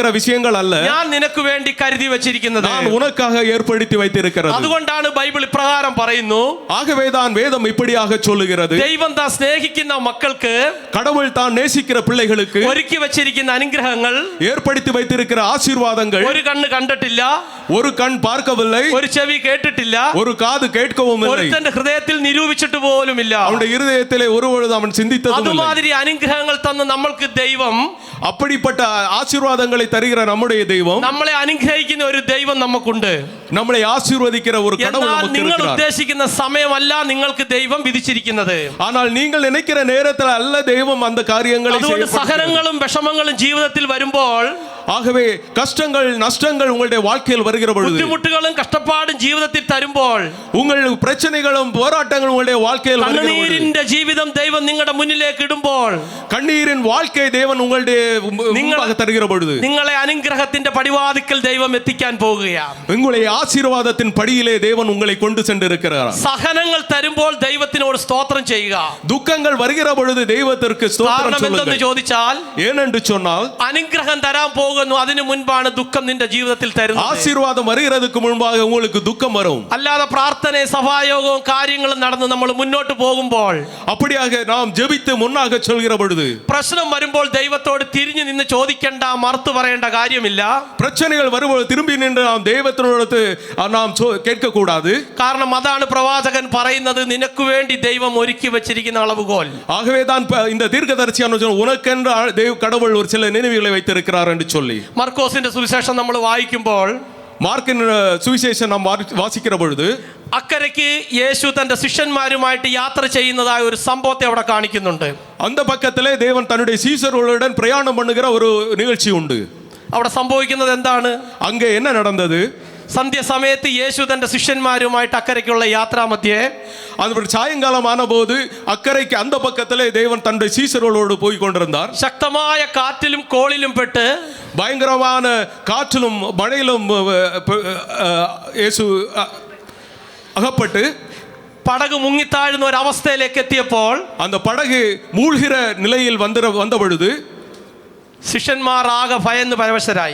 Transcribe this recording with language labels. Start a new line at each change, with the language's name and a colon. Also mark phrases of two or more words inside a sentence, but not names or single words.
Malayalam: ഞാൻ നിനക്ക് വേണ്ടി കരുതി വെച്ചിരിക്കുന്നത്.
Tamil: நான் உனக்காக ஏற்படுத்தி வைத்திருக்கிறது.
Malayalam: അതുകൊണ്ടാണ് ബൈബിൾ ഇപ്രകാരം പറയുന്നു.
Tamil: ஆகவே தான் வேதம் இப்படியாக சொல்லுகிறது.
Malayalam: ദൈവം താൻ സ്നേഹിക്കുന്ന മക്കൾക്ക്,
Tamil: கடவுள் தான் நேசிக்கிற பிள்ளைகளுக்கு
Malayalam: ഒരുക്കി വെച്ചിരിക്കുന്ന അനുഗ്രഹങ്ങൾ,
Tamil: ஏற்படுத்தி வைத்திருக்கிற ஆசீர்வாதங்கள்
Malayalam: ഒരു കണ്ണ് കണ്ടിട്ടില്ല,
Tamil: ஒரு கண் பார்க்கவில்லை,
Malayalam: ഒരു ചെവി കേട്ടിട്ടില്ല,
Tamil: ஒரு காது கேட்கவும் இல்லை,
Malayalam: ഒരുത്തന്റെ ഹൃദയത്തിൽ നിരൂപിച്ചിട്ട് പോലുമില്ല.
Tamil: அவனுடைய இருதயத்திலே ஒருபொழுது அவன் சிந்தித்ததும் இல்லை.
Malayalam: അതുമാതിരി അനുഗ്രഹങ്ങൾ തന്ന് നമ്മൾക്ക് ദൈവം,
Tamil: அப்படிப்பட்ட ஆசீர்வாதங்களை தருகிற நம்முடைய தெய்வம்,
Malayalam: നമ്മളെ അനുഗ്രഹിക്കുന്ന ഒരു ദൈവം നമുക്കുണ്ട്.
Tamil: நம்மளை ஆசீர்வதிக்கிற ஒரு கடவுள்
Malayalam: എന്നാൽ
Tamil: நமக்கு
Malayalam: നിങ്ങൾ
Tamil: இருக்கிறார்.
Malayalam: ഉദ്ദേശിക്കുന്ന സമയമല്ല നിങ്ങൾക്ക് ദൈവം വിധിച്ചിരിക്കുന്നത്.
Tamil: ஆனால் நீங்கள் நினைக்கிற நேரத்தில் அல்ல தெய்வம் அந்த காரியங்களை
Malayalam: അതുകൊണ്ട്
Tamil: செய்யப்படுகிறது.
Malayalam: സഹനങ്ങളും വിഷമങ്ങളും ജീവിതത്തിൽ വരുമ്പോൾ,
Tamil: ஆகவே கஷ்டங்கள் நஷ்டங்கள் உங்களுடைய வாழ்க்கையில் வருகிற பொழுது,
Malayalam: ബുദ്ധിമുട്ടുകളും കഷ്ടപ്പാടും ജീവിതത്തിൽ തരുമ്പോൾ,
Tamil: உங்கள் பிரச்சனைகளும் போராட்டங்களும் உங்களுடைய வாழ்க்கையில் வருகிற பொழுது,
Malayalam: കണ്ണീരിന്റെ ജീവിതം ദൈവം നിങ്ങളുടെ മുന്നിലേക്ക് ഇടുമ്പോൾ,
Tamil: கண்ணீரின் வாழ்க்கை தேவன் உங்களுடைய முன்பாக தருகிற பொழுது,
Malayalam: നിങ്ങളെ അനുഗ്രഹത്തിന്റെ പടിവാതിക്കൽ ദൈവം എത്തിക്കാൻ പോകുകയാണ്.
Tamil: உங்களை ആശീർവാദத்தின் படியிலே தேவன் உங்களை கொண்டு சென்றிருக்கிறார்.
Malayalam: സഹനങ്ങൾ തരുമ്പോൾ ദൈവത്തിനോട് സ്തോത്രം ചെയ്യുക.
Tamil: துக்கங்கள் வருகிற பொழுது தெய்வத்திற்கு ஸ்தோத்திரம்
Malayalam: കാരണം എന്തെന്ന്
Tamil: சொல்லுங்கள்.
Malayalam: ചോദിച്ചാൽ,
Tamil: ஏனென்று சொன்னால்
Malayalam: അനുഗ്രഹം തരാൻ പോകുന്നു, അതിനു മുൻപാണ് ദുഃഖം നിന്റെ ജീവിതത്തിൽ തരുന്നത്.
Tamil: ஆசீர்வாதம் வருகிறதுக்கு முன்பாக உங்களுக்கு துக்கம் வரும்.
Malayalam: അല്ലാതെ പ്രാർത്ഥനയും സഭായോഗവും കാര്യങ്ങളും നടന്ന് നമ്മൾ മുന്നോട്ട് പോകുമ്പോൾ,
Tamil: அப்படியாக நாம் ஜெபித்து முன்னாக சொல்கிற பொழுது,
Malayalam: പ്രശ്നം വരുമ്പോൾ ദൈവത്തോട് തിരിഞ്ഞു നിന്ന് ചോദിക്കേണ്ട, മറുത്തു പറയേണ്ട കാര്യമില്ല.
Tamil: பிரச்சனைகள் வரும்போது திரும்பி நின்று நாம் தெய்வத்தினோடு நாம் கேட்க கூடாது.
Malayalam: കാരണം അതാണ് പ്രവാചകൻ പറയുന്നത്, നിനക്ക് വേണ്ടി ദൈവം ഒരുക്കി വെച്ചിരിക്കുന്ന അളവുകോൽ.
Tamil: ஆகவே தான் இந்த தீர்க்கதரிசியான உனக்கென்று கடவுள் ஒரு சில நினைவுகளை வைத்திருக்கிறார் என்று சொல்லி,
Malayalam: മർക്കോസിന്റെ സുവിശേഷം നമ്മൾ വായിക്കുമ്പോൾ,
Tamil: மார்க்கின் சுவிசேஷம் நாம் வாசிக்கிற பொழுது,
Malayalam: അക്കരയ്ക്ക് യേശു തന്റെ ശിഷ്യന്മാരുമായിട്ട് യാത്ര ചെയ്യുന്നതായ ഒരു സംഭവത്തെ അവിടെ കാണിക്കുന്നുണ്ട്.
Tamil: அந்த பக்கத்திலே தேவன் தன்னுடைய சீசர்களுடன் பிரயாணம் பண்ணுகிற ஒரு நிகழ்ச்சி உண்டு.
Malayalam: അവിടെ സംഭവിക്കുന്നത് എന്താണ്?
Tamil: அங்கே என்ன நடந்தது?
Malayalam: സന്ധ്യസമയത്ത് യേശു തന്റെ ശിഷ്യന്മാരുമായിട്ട് അക്കരയ്ക്കുള്ള യാത്രാമധ്യേ,
Tamil: அது சாயங்காலம் ஆன போது அக்கறைக்கு அந்த பக்கத்திலே தேவன் தன்னுடைய சீசர்களோடு போய் கொண்டிருந்தார்.
Malayalam: ശക്തമായ കാറ്റിലും കോളിലും പെട്ട്,
Tamil: பயங்கரமான காற்றிலும் மழையிலும் இயேசு அகப்பட்டு
Malayalam: പടക് മുങ്ങിത്താഴുന്ന ഒരു അവസ്ഥയിലേക്ക് എത്തിയപ്പോൾ,
Tamil: அந்த படகு மூழ்கிற நிலையில் வந்த பொழுது
Malayalam: ശിഷ്യന്മാർ ആകെ ഭയന്ന് പരവശരായി.